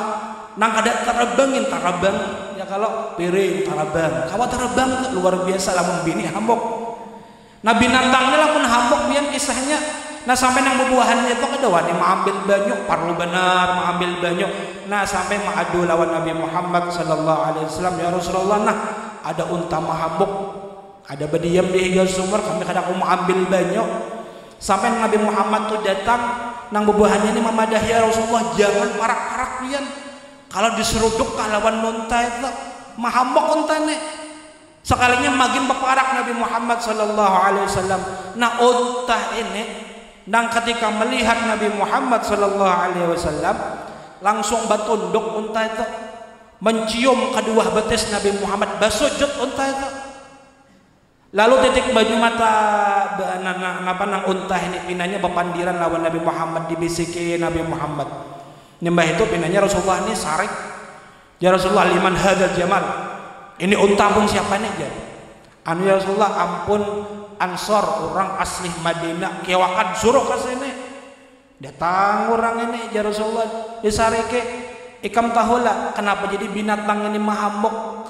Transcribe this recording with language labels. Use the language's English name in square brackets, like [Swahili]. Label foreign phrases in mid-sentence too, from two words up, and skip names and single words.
[Banjar] Nang kada terbangin tarabang. Ya kalau piring tarabang. Kawa terbang luar biasa lamun bini hamuk. Nah binatangnya lamun hamuk pian kisahnya. Nah sampai nang bubuahannya itu kada wani mengambil banyu, parlu benar mengambil banyu. Nah sampai mengadu lawan Nabi Muhammad [Arabic] sallallahu alaihi wasallam, ya Rasulullah, [Banjar] nah ada unta mahamuk, ada berdiam di higa sumur, kami kada mau mengambil banyu. Sampai Nabi Muhammad tuh datang nang bebuahannya ini mamadah, [Arabic] ya Rasulullah [Banjar] jangan parak-parak pian. Kalau diseruduk lawan unta itu mahamok untane. Sekalinya makin berparak Nabi Muhammad [Arabic] sallallahu alaihi wasallam. [Banjar] Nah unta ini nang ketika melihat Nabi Muhammad [Arabic] sallallahu alaihi wasallam [Banjar] langsung batunduk unta itu, mencium kedua betis Nabi Muhammad, basujud unta itu. Lalu titik baju mata nang unta ini pinanya bepandiran lawan Nabi Muhammad, dibisiki Nabi Muhammad. Nyembah itu pinanya Rasulullah ini sarik. [Arabic] Ya Rasulullah, liman hadzal jamal. [Banjar] Ini unta pun siapa nih ya? Anu [Arabic] ya Rasulullah, [Banjar] ampun Ansor, orang asli Madinah, kewakan suruh ke sini. Datang orang ini [Arabic] ya Rasulullah, [Banjar] disarike ikam tahulah kenapa jadi binatang ini mahamuk.